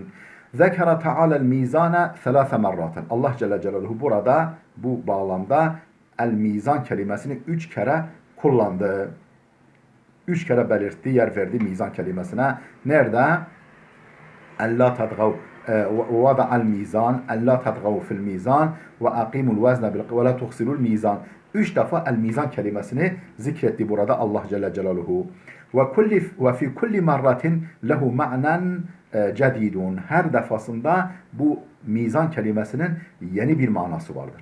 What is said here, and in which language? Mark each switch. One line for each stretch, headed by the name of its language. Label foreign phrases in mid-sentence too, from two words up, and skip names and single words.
Arabic: ذكر تعالى الميزان 3 مرات.
Turkish: Allah
Arabic: جل جلاله
Turkish: burada, bu bağlamda
Arabic: الميزان
Turkish: kelimesini 3 kere kullandı. 3 kere belirtti, yer verdi mizan kelimesine.
Arabic: Nerede? ألا تطغوا وضع الميزان ألا تطغوا في الميزان وأقيموا الوزن ولا تخسروا الميزان.
Turkish: 3 defa
Arabic: الميزان
Turkish: kelimesini zikretti burada Allah
Arabic: جل جلاله. وفي كل مرة له معنى جديد.
Turkish: Her defasında bu mizan kelimesinin yeni bir manası vardır.